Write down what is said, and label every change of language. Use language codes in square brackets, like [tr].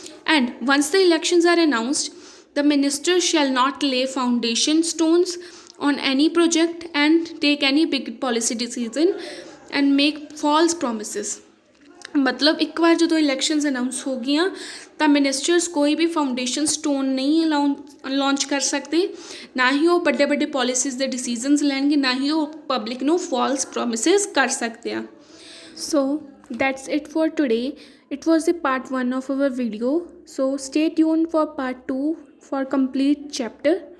[en] And once the elections are announced, the minister shall not lay foundation stones on any project and take any big policy decision and make false promises. [hi] मतलब एक बार जो elections announce हो गई तो ministers कोई भी foundation stone नहीं launch कर सकते, ना ही वो बड़े बड़े पॉलिसीज़ के डिसीजनस लैणगे, ना ही वो पब्लिक नू फॉल्स प्रोमिसेस कर सकते हैं। [en] So that's it for today. It was the part 1 of our video. So stay tuned for part 2 for complete chapter.